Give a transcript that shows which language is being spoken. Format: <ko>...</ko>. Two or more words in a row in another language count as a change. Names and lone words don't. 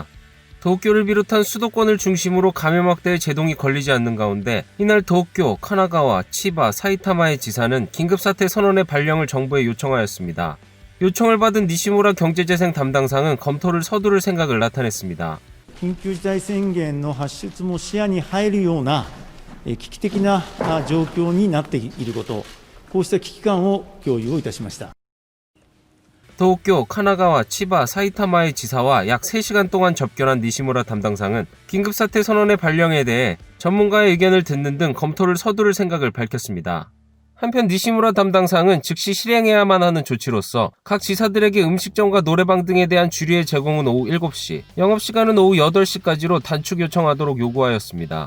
<ko>도쿄를 비롯한 수도권을 중심으로 감염 확대에 제동이 걸리지 않는 가운데 이날 도쿄, 카나가와, 치바, 사이타마의 지사는 긴급사태 선언의 발령을 정부에 요청하였습니다. 요청을 받은 니시무라 경제재생 담당상은 검토를 서두를 생각을 나타냈습니다.</ko> <ja>緊急事態宣言の発出も視野に入るような危機的な状況になっていること、こうした危機感を共有をいたしました。</ja> <ko>도쿄, 카나가와, 치바, 사이타마의 지사와 약 3시간 동안 접견한 니시무라 담당상은 긴급사태 선언의 발령에 대해 전문가의 의견을 듣는 등 검토를 서두를 생각을 밝혔습니다. 한편 니시무라 담당상은 즉시 실행해야만 하는 조치로서 각 지사들에게 음식점과 노래방 등에 대한 주류의 제공은 오후 7시, 영업시간은 오후 8시까지로 단축 요청하도록 요구하였습니다.</ko>